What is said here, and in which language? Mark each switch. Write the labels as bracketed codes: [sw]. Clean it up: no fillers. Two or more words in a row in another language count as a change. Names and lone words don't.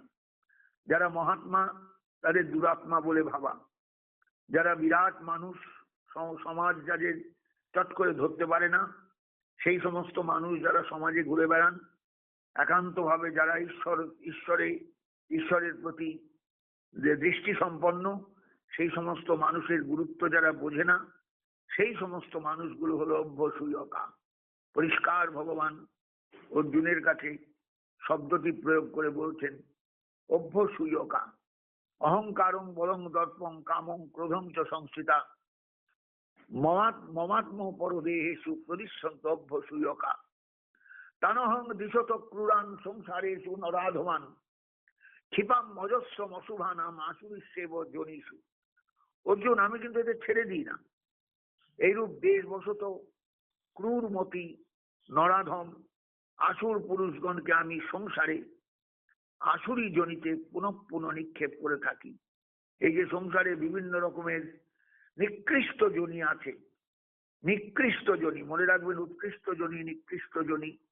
[bn] যারা মহাত্মা তাদের দুরাত্মা বলে ভাবা, যারা বিরাট মানুষ, সমাজ যাদের চট করে ধরতে পারে না, সেই সমস্ত মানুষ যারা সমাজে ঘুরে বেড়ান, একান্তভাবে যারা ঈশ্বরের প্রতি যে দৃষ্টি সম্পন্ন, সেই সমস্ত মানুষের গুরুত্ব যারা বোঝে না, সেই সমস্ত মানুষগুলো হলো অভ্যসূয়কা। পরিষ্কার ভগবান অর্জুনের কাছে শব্দটি প্রয়োগ করে বলছেন অভ্যসূয়কা। [sa] অহংকারং বলং দর্পং কামং ক্রোধং চ সংস্থিতা মমাত্ম পরদেহেষু প্রদিশ্যন্ত অভ্যসূয়কা। তানহং দিশত ক্রূরান সংসারেষু নরাধমান ক্ষিপাম মজস্বম অশুভানাম আসুরিষ্যেব যোনিষু। [bn] অর্জুন, আমি কিন্তু এদের ছেড়ে দিই না। এইরূপ দেশবশত ক্রূরমতি নরাধম আসুর পুরুষগণকে আমি সংসারে আসুরি জনিতে পুনঃ পুনঃ নিক্ষেপ করে থাকি। এই যে সংসারে বিভিন্ন রকমের নিকৃষ্ট জনি আছে, নিকৃষ্ট জনি, মনে রাখবেন, উৎকৃষ্ট জনি, নিকৃষ্ট জনি।